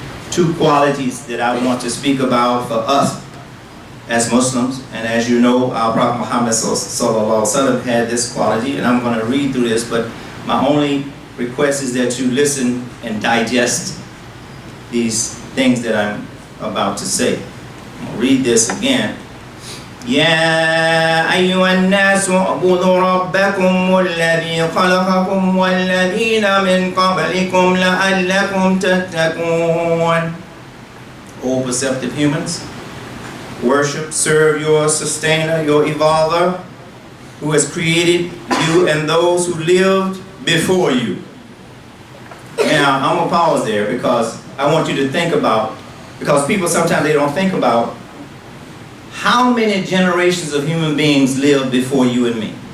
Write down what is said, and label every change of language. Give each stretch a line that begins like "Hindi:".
English: Two qualities that I want to speak about for us as Muslims, and as you know, our Prophet Muhammad sallallahu alaihi wasallam had this quality, and I'm going to read through this, but my only request is that you listen and digest these things that I'm about to say. I'm going to read this again.
Arabic: يا أيها الناس اعبدوا ربكم الذي خلقكم والذين من قبلكم لعلكم تتقون.
English: O perceptive humans, worship, serve your sustainer, your evolver, who has created you and those who lived before you. Now, I'm going to pause there because I want you to think about, because people sometimes they don't think about how many generations of human beings lived before you and me.